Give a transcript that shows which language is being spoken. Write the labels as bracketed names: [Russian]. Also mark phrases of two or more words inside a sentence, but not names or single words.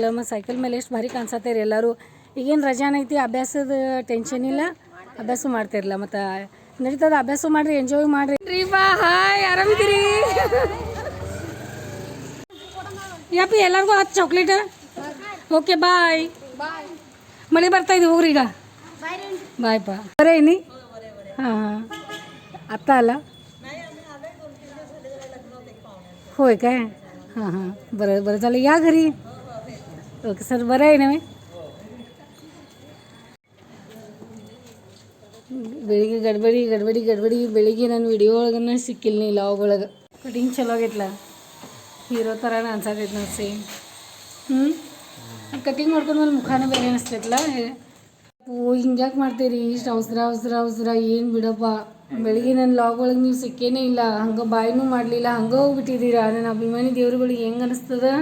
[Kannada] ಮತ್ತು ಸೈಕಲ್ ಮೇಲೆ ಎಷ್ಟು ಭಾರಿ ಕಾಣಿಸತ್ತೀರಿ ಎಲ್ಲರೂ. ಈಗೇನು ರಜಾನ ಐತಿ, ಅಭ್ಯಾಸದ ಟೆನ್ಷನ್ ಇಲ್ಲ, ಅಭ್ಯಾಸ ಮಾಡ್ತಿರಲ್ಲ. ಮತ್ತು ನಡೀತದ, ಅಭ್ಯಾಸ ಮಾಡಿರಿ, ಎಂಜಾಯ್ ಮಾಡಿರಿ. ರೀಪಾ ಹಾಯ್, ಆರಾಮಿದ್ದೀರಿ? ಯಪ್ಪ ಎಲ್ಲರಿಗೂ 10 ಚಾಕ್ಲೇಟ್. [English] okay bye. [Kannada] ಮಳೆ ಬರ್ತಾಯಿದೆ, ಹೋಗ್ರಿ ಈಗ. ಬಾಯ್ಪಾ. ಬರೇ ನೀ? [Marathi] हां आता आला होय काय हां हां बरं बरं झालं या घरी ओके सर बरं आहे ना मी [Kannada] ಬೆಳಿಗ್ಗೆ ಗಡ್ಬಡಿ ಬೆಳಿಗ್ಗೆ ನಾನು ವಿಡಿಯೋ ಒಳಗನ್ನ ಸಿಕ್ಕಿಲ್ಲ ನೀ ಲಾಗ್ ಒಳಗೆ ಕಟಿಂಗ್ ಚಲೋ ಆಗೈತ್ಲ ಹೀರೋ ಥರ ಅನ್ಸತೈತೆ ನೋಡಿ ಸೇಮ್ ಕಟಿಂಗ್ ಮಾಡ್ಕೊಂಡ್ಮೇಲೆ ಮುಖಾನ ಬೇರೆ ಅನಿಸ್ತೈತಲ್ಲ ಓ ಹಿಂಗ್ಯಾಕೆ ಮಾಡ್ತೀರಿ ಇಷ್ಟು ಅವಸರ ಏನು ಬಿಡಪ್ಪ ಬೆಳಿಗ್ಗೆ ನನ್ನ ಲಾಗ್ ಒಳಗೆ ನೀವು ಸಿಕ್ಕೇನೇ ಇಲ್ಲ ಹಂಗೆ ಬಾಯಿನೂ ಮಾಡಲಿಲ್ಲ ಹಂಗೆ ಹೋಗ್ಬಿಟ್ಟಿದ್ದೀರಾ ನನ್ನ ಅಭಿಮಾನಿ ದೇವ್ರುಗಳಿಗೆ ಹೆಂಗೆ ಅನಿಸ್ತದ